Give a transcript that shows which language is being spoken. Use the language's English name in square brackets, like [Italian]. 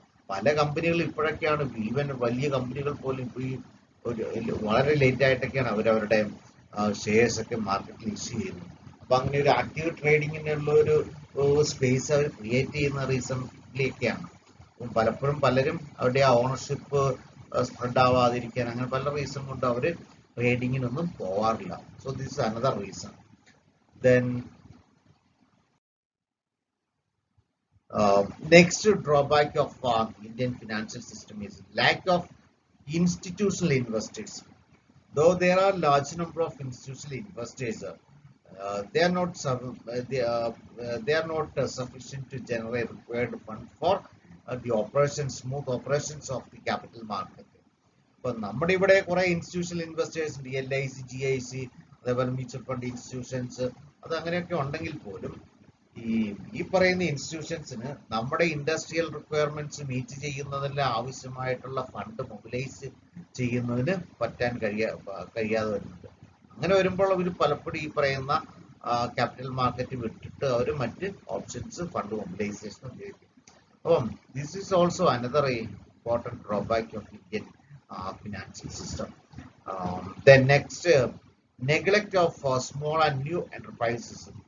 [Malayalam] പല കമ്പനികൾ ഇപ്പോഴൊക്കെയാണ്, ഈവൻ വലിയ കമ്പനികൾ പോലും ഇപ്പോൾ ഈ വളരെ ലേറ്റ് ആയിട്ടൊക്കെയാണ് അവരവരുടെ ഷെയർസ് ഒക്കെ മാർക്കറ്റിൽ ഇഷ്യൂ ചെയ്യുന്നത്. അപ്പൊ അങ്ങനെ ഒരു ആക്റ്റീവ് ട്രേഡിങ്ങിനുള്ള ഒരു സ്പേസ് അവർ ക്രിയേറ്റ് ചെയ്യുന്ന റീസണിലേക്കാണ്. അപ്പം പലപ്പോഴും പലരും അവരുടെ ആ ഓണർഷിപ്പ് സ്പ്രെഡ് ആവാതിരിക്കാൻ അങ്ങനെ പല റീസൺ കൊണ്ട് അവർ ട്രേഡിങ്ങിനൊന്നും പോവാറില്ല. [English] So this is another reason. Then next drawback of Indian financial system is lack of institutional investors. Though there are large number of institutional investors, they are not sufficient to generate required fund for the smooth operations of the capital market. [Malayalam] But നമ്മുടെ ഇവിടെ കുറെ institutional investors ഉണ്ട്, LIC, GIC, അതേപോലെ mutual fund institutions, അത് അങ്ങനെയൊക്കെ ഉണ്ടെങ്കിൽ പോലും ഈ പറയുന്ന ഇൻസ്റ്റിറ്റ്യൂഷൻസിന് നമ്മുടെ ഇൻഡസ്ട്രിയൽ റിക്വയർമെന്റ്സ് മീറ്റ് ചെയ്യുന്നതിന് ആവശ്യമായിട്ടുള്ള ഫണ്ട് മൊബിലൈസ് ചെയ്യുന്നതിന് കഴിയാതെ വരുന്നുണ്ട്. അങ്ങനെ വരുമ്പോൾ അവർ പലപ്പോഴും ഈ പറയുന്ന ക്യാപിറ്റൽ മാർക്കറ്റ് വിട്ടിട്ട് അവർ മറ്റ് ഓപ്ഷൻസ് ഫണ്ട് മൊബിലൈസേഷൻ ഉപയോഗിക്കും. [English] അപ്പം this is also another important drawback of Indian financial system. Then next, neglect of small and new enterprises.